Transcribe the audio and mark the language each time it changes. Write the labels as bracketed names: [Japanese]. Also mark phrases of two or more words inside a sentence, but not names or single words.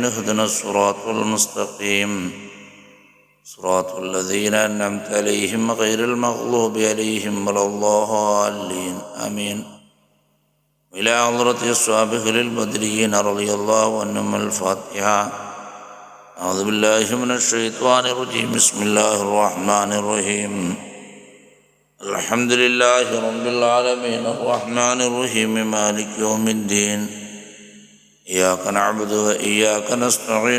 [Arabic] اهدنا الصراط المستقيم. صراط الذين أنعمت عليهم غير المغضوب عليهم ولا الضالين. ആമീൻ. إلى حضرة أصحاب البدريين رضي الله عنهم. അൽ ഫാത്തിഹ. أعوذ بالله من الشيطان الرجيم. بسم الله الرحمن الرحيم. الحمد لله رب العالمين الرحمن الرحيم مالك يوم الدين. إياك نعبد وإياك نستعين.